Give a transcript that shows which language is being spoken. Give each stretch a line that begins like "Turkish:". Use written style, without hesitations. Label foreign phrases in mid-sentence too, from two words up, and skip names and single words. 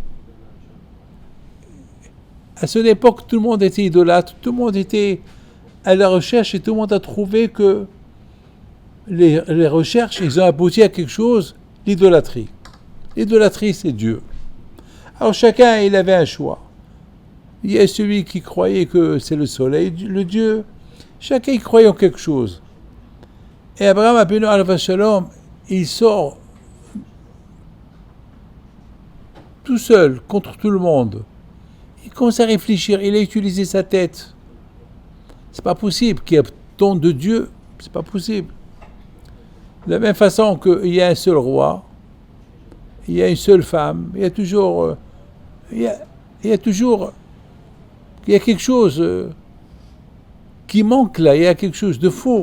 French: À cette époque, tout le monde était idolâtre, tout le monde était à la recherche et tout le monde a trouvé que les recherches, ils ont abouti à quelque chose, l'idolâtrie. L'idolâtrie, c'est Dieu. Alors chacun, il avait un choix. Il y a celui qui croyait que c'est le soleil, le Dieu. Chacun, il croyait en quelque chose. Et Abraham,
Hebrew: אבינו עליו שלום,
French: il sort tout seul contre tout le monde. Il commence à réfléchir, il a utilisé sa tête. C'est pas possible qu'il y ait tant de Dieu, c'est pas possible. De la même façon qu'il y a un seul roi, il y a une seule femme, il y a toujours quelque chose qui manque là, il y a quelque chose de faux.